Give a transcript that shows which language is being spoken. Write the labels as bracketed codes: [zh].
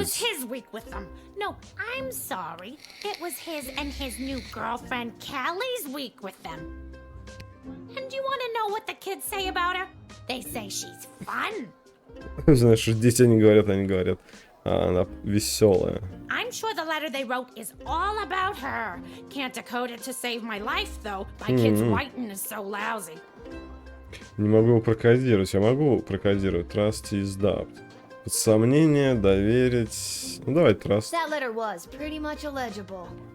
[en] It was his week with them. No, I'm sorry. It was his and his new girlfriend Callie's week with them. And you want to know what the kids say about her? They say she's fun. [ru] Знаешь, дети не говорят, они говорят. А она веселая. [en] I'm sure the letter they wrote is all about her. Can't decode it to save my life, though. My kid's writing is so lousy. [ru] Не могу его прокодировать. Я могу прокодировать. [en] Trust is doubt. [ru] Под сомнение, доверить. Ну, давай trust. [en] That letter was pretty much illegible.